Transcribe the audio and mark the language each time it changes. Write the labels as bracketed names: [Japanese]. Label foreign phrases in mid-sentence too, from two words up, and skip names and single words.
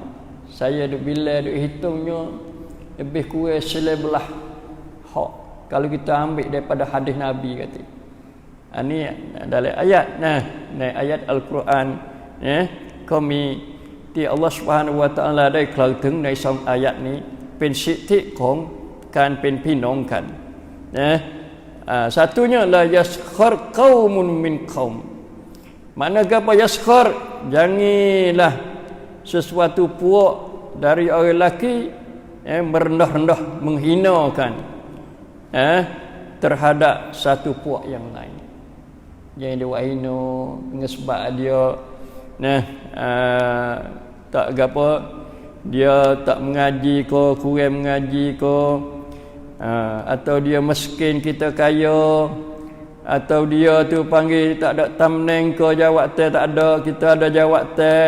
[Malay] Saya duk bila duk hitungnya lebih kurang 11 hak kalau kita ambil daripada hadis Nabi kata. Ni dalam ayat ayat Al-Quran kami ti Allah [Arabic] سبحانه وتعالى [Thai] ได้กล่าวถึงใน2 [Malay] ayat [Thai] นี้เป็นสิทธิของการเป็นพี่น้องกัน [Malay] satunya [Arabic] لا يسخر قوم من قوم. [Malay] Makna apa yaskhar? Janganlah sesuatu puak dari orang lelaki merendah-rendah menghinakan terhadap satu puak yang lain. Jangan dia buat hina dengan sebab dia tak apa, dia tak mengaji ke, kurang mengaji ke, atau dia miskin kita kaya, atau dia tu panggil tak ada tamneng ke, jawatan tak ada, kita ada jawatan.